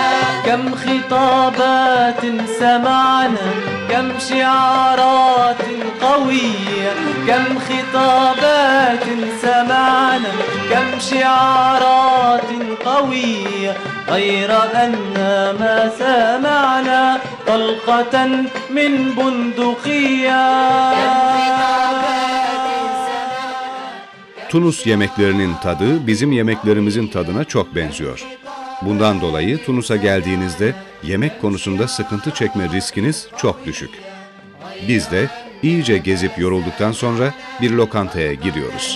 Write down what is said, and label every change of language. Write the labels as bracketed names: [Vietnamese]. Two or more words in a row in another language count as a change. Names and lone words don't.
[Arabic] كم خطابات سمعنا كم شعارات قوية كم خطابات سمعنا كم شعارات قوية غير أن ما سمعنا طلقة من بندقية. [Turkish] Tunus yemeklerinin tadı bizim yemeklerimizin tadına çok benziyor. Bundan dolayı Tunus'a geldiğinizde yemek konusunda sıkıntı çekme riskiniz çok düşük. Biz de iyice gezip yorulduktan sonra bir lokantaya giriyoruz.